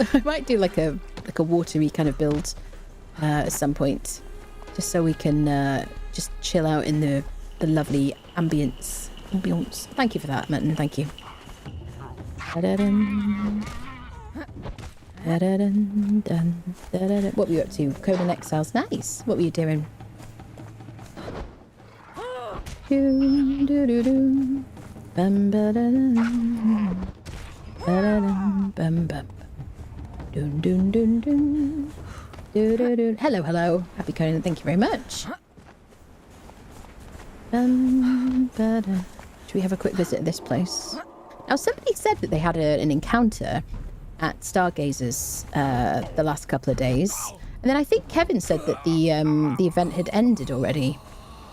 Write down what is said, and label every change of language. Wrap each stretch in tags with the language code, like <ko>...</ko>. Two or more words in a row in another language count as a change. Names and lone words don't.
<en>I might do like a watery kind of build at some point, just so we can just chill out in the lovely ambience. Thank you for that, Merton. Thank you. What were you up to? Conan Exiles. Nice. What were you doing? Bum, ba-da-dum. Ba-da-dum, bum, bum. Dun, dun, dun, dun. Do, do, do. Hello, hello. Happy Conan. Thank you very much. Should we have a quick visit at this place? Now, somebody said that they had an encounter at Stargazers the last couple of days. And then I think Kevin said that the event had ended already.</en>